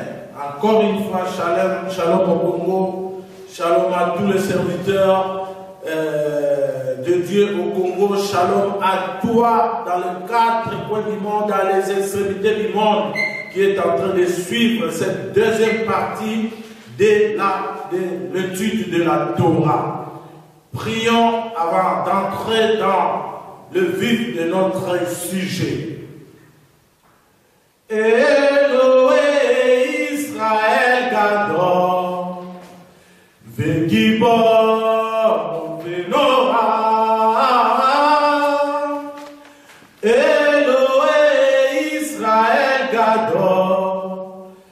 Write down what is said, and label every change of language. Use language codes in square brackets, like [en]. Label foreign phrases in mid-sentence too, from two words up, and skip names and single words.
[fr] Encore une fois, [he] שלום שלום [fr] au Congo, shalom à tous les serviteurs de Dieu au Congo, shalom à toi dans les 4 coins du monde, dans les extrémités du monde, qui est en train de suivre cette deuxième partie de l'étude de la Torah. Prions avant d'entrer dans le vif de notre sujet. [he] אלוהים ישראל גדול וגיבור ונורא, אלוהים ישראל גדול,